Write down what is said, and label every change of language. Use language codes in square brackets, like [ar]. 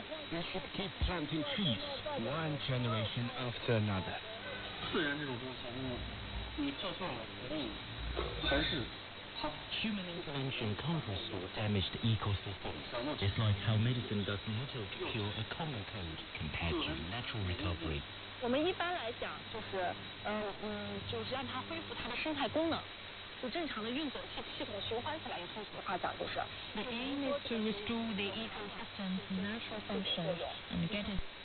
[en] We should keep planting trees, one generation after another. [zh] 自然这种东西，你做错了决定，还是 [en] Human intervention can't restore damaged ecosystems. It's like how medicine does little to cure a common cold compared to natural recovery. [zh] 我们一般来讲就是就是让它恢复它的生态功能，就正常的运作，系统循环起来。用通俗的话讲就是。 [en] The aim is to restore the ecosystem's natural function and get it